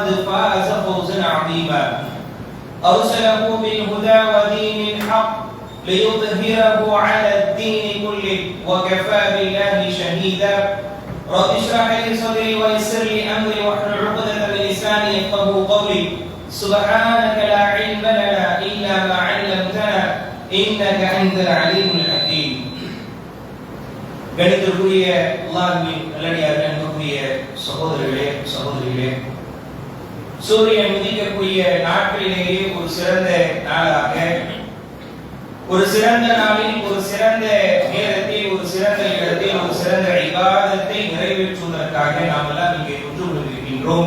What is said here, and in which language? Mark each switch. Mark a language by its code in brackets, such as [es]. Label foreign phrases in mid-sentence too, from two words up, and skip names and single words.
[ar] فاز فوزا عظيما أرسله بالهدى ودين الحق ليظهره على الدين كله وكفى بالله شهيدا رب اشرح لي صدري ويسر لي أمري واحلل عقدة من لساني يفقهوا قولي سبحانك لا علم لنا إلا ما علمتنا إنك أنت العليم الحكيم [ta] கணிதத்துக்குரிய அல்லாஹ்வின் நல்லடியார்களே அன்புக்குரிய சகோதரர்களே சகோதரிகளே சூரியன் உதிக்கக்கூடிய நாட்களிலேயே ஒரு சிறந்த நாளாக ஒரு சிறந்த நாளில் ஒரு சிறந்த நேரத்தில் ஒரு சிறந்த இடத்தில் ஒரு சிறந்த இபாதத்தை நிறைவேற்றுவதற்காக நாம் எல்லாம் இங்கே ஒன்று கொண்டிருக்கின்றோம்.